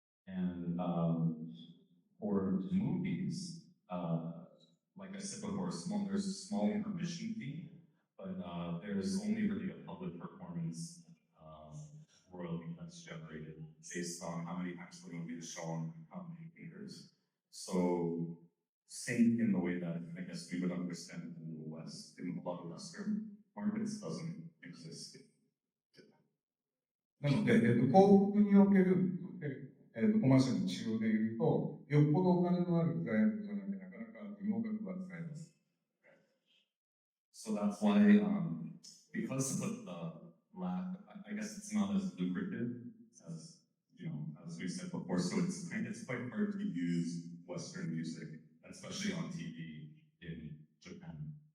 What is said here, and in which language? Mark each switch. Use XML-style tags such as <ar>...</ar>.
<en>And for movies, like I said before, there's a small permission fee, but there's only really a public performance royalty that's generated based on how many times the movie is shown, how many theaters. So sync in the way that I guess we would understand it in the West, in a lot of Western markets, doesn't exist.</en> <ja>なので、広告における、コマーシャルの使用でいうと、よっぽどお金のあるクライアントじゃなきゃなかなか不能額は使えます。</ja> <en>So that's why, because of the lack, I guess it's not as lucrative as as we said before. So it's quite hard to use Western music, especially on TV in Japan.</en>